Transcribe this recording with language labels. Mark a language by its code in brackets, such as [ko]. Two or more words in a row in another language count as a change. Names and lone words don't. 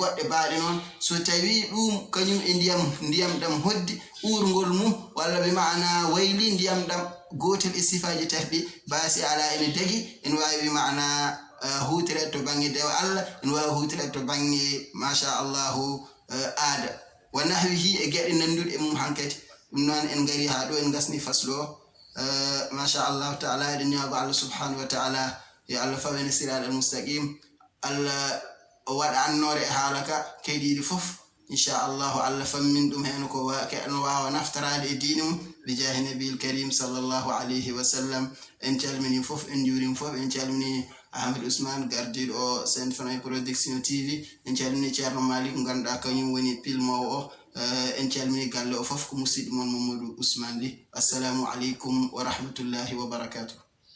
[ff] goɗɗe baaɗe noon so tawi ɗum kañum e ndiyam ɗam hoddi urngol mum walla ɓe maana wayli ndiyam ɗam gotel e sifaji tati basi ala ene dagi en wawi maana huutire to bange dewa Allah en wawi huutire to bange [ar] ما شاء الله عادة ونحوه [ff] e gueɗe nanduɗe e mum hankadi ɗum noon en gari ha ɗo en gasni faslu o [ar] ما شاء الله [ff] taala eɗen ñaago Allah [ar] سبحانه وتعالى [ff] yo Allah fawene [ar] الصراط المستقيم [ff] Allah waɗa annore e haalaka keyɗiɗi fof inchallahu Allah fammin ɗum hen ko wawa naftarade e diine mum [ar] بجاه النبي الكريم صلى الله عليه وسلم [ff] en calmini fof en juurima fof en calmini Ahmed Ousmane gardiɗo o Sen Fanaye Production TV en calmini ceerno Malik ganduɗa kañum woni pilmowo o en calmini galle o fof ko musidɗo mon Mamadou Ousmane Ly [ar] السلام عليكم ورحمة الله وبركاته